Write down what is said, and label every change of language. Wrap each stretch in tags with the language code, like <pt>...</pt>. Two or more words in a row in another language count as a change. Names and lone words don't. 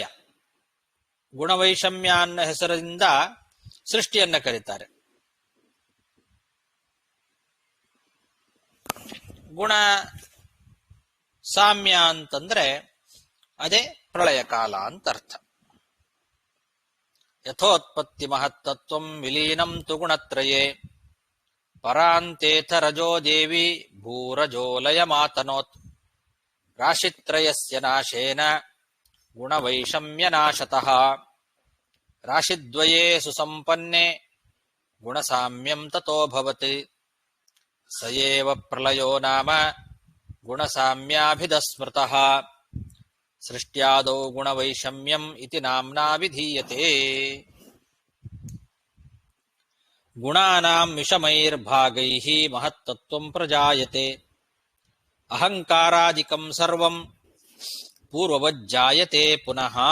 <kn>ಗುಣವೈಷಮ್ಯ ಅನ್ನೋ ಹೆಸರಿನಿಂದ ಸೃಷ್ಟಿಯನ್ನ ಕರೀತಾರೆ. ಗುಣ ಸಾಮ್ಯ ಅಂತಂದ್ರೆ ಅದೇ ಪ್ರಳಯ ಕಾಲ ಅಂತ ಅರ್ಥ.</kn> <sa>ಯಥೋತ್ಪತ್ತಿ ಮಹತ್ತತ್ವಂ ವಿಲೀನಂ ತು ಗುಣತ್ರಯೇ ಪರಾಂತೇಥ ರಜೋ ದೇವಿ ಭೂರಜೋಲಯ ಮಾತನೋತ್. ರಾಶಿತ್ರಯಸ್ಯ ನಾಶೇನ ಗುಣವೈಷಮ್ಯನಾಶತಃ ರಾಶಿದ್ವಯೇ ಸುಸಂಪನ್ನೆ ಗುಣಸಾಮ್ಯಂ ತತೋ ಭವತಿ ಸ ಏವ ಪ್ರಳಯೋ ನಾಮ ಗುಣಸಾಮ್ಯಾಭಿಧಸ್ಮೃತಃ ಸೃಷ್ಟ್ಯಾದೌ ಗುಣವೈಷಮ್ಯಂ ಇತಿ ನಾಮ್ನಾ ವಿಧೀಯತೆ. ಗುಣಾನಾಂ ವಿಷಮೈರ್ಭಾಗೈಃ ಮಹತ್ತತ್ವಂ ಪ್ರಜಾಯತೆ ಅಹಂಕಾರಾದಿಕಂ ಸರ್ವಂ ಪೂರ್ವವಜ್ಜಾಯತೆ ಪುನಃ.</sa>